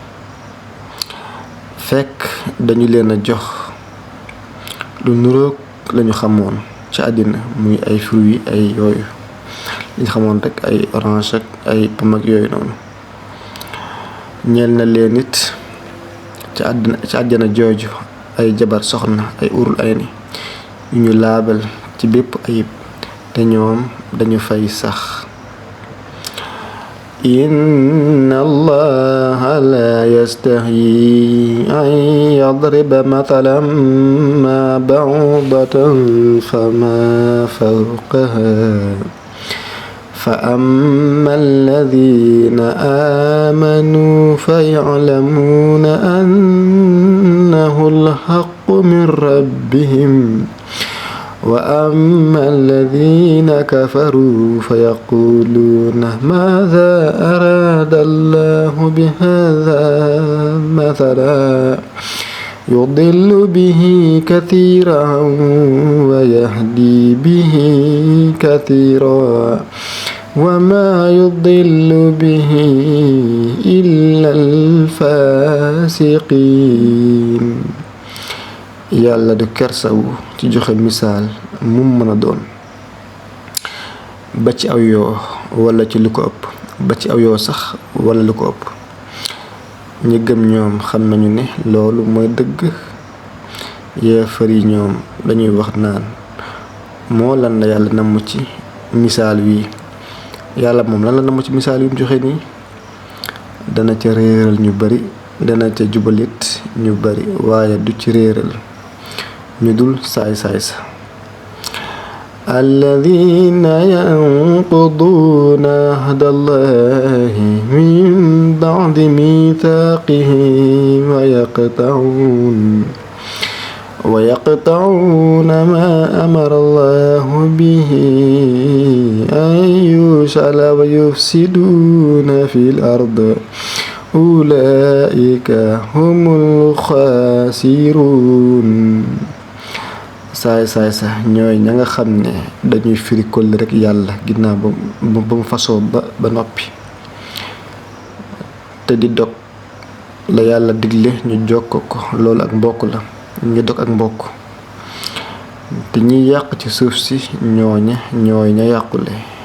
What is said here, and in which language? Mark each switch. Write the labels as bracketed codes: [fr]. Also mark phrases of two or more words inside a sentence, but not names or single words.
[wo] fekk dañu leen a jox lu nuroog lañu xamoon ci àddina muy ay fruits ay yooyu liñ xamoon rek ay orange ak ay pomme ak yooyu noonu ñeel na leen it ci àjjana jooju ay jabar soxna ay urul ay ni yu ñu laabal ci bépp ayib te ñoom dañu fay sax [ar] إن الله لا يستحيي أن يضرب مثلا ما بعوضة فما فوقها فأما الذين آمنوا فيعلمون أنه الحق من ربهم وأما الذين كفروا فيقولون ماذا أراد الله بهذا مثلا يضل به كثيرا ويهدي به كثيرا وما يضل به إلا الفاسقين. [wo] yàlla du kersawu ci joxe misaal mu mën a doon ba ci aw yoo wala ci lu ko ëpp ba ci aw yoo sax wala lu ko ëpp ñi gëm ñoom xam nañu ne loolu mooy dëgg. yéefar yi ñoom dañuy wax naan moo lan la yàlla namm ci misaal wi yàlla moom lan la namm ci misaal wi mu joxe nii dana ca réeral ñu bari dana ca jubalit ñu bari waaye du ci réeral ñu dul saay-saay sa. [ar] الذين ينقضون عهد الله من بعد ميثاقه ويقطعون ما أمر الله به أن يوصل ويفسدون في الأرض أولئك هم الخاسرون. [wo] saay saay sax ñooy ña nga xam ne dañuy firi kóllëre rek yàlla ginnaaw ba mu fasoo ba noppi te di dog la yàlla digle ñu jokko ko loolu ak mbokk la ñu dog ak mbokk te ñiy yàq ci suuf si ñooy ña yàqule.